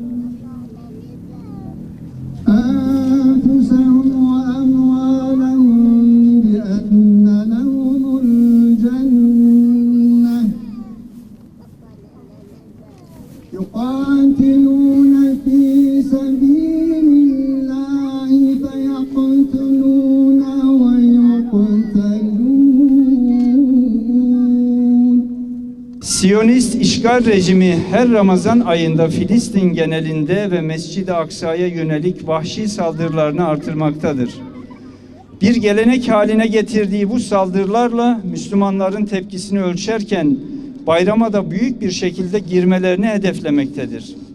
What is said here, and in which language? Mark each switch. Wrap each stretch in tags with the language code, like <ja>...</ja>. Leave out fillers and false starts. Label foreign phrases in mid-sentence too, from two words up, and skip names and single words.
<ar>بأن لهم الجنة يقاتلون في سبيل الله فيقتلون ويقتلون.</ar> <tr>Siyonist işgal rejimi her Ramazan ayında Filistin genelinde ve Mescid-i Aksa'ya yönelik vahşi saldırılarını artırmaktadır. Bir gelenek haline getirdiği bu saldırılarla Müslümanların tepkisini ölçerken bayrama da büyük bir şekilde girmelerini hedeflemektedir.</tr>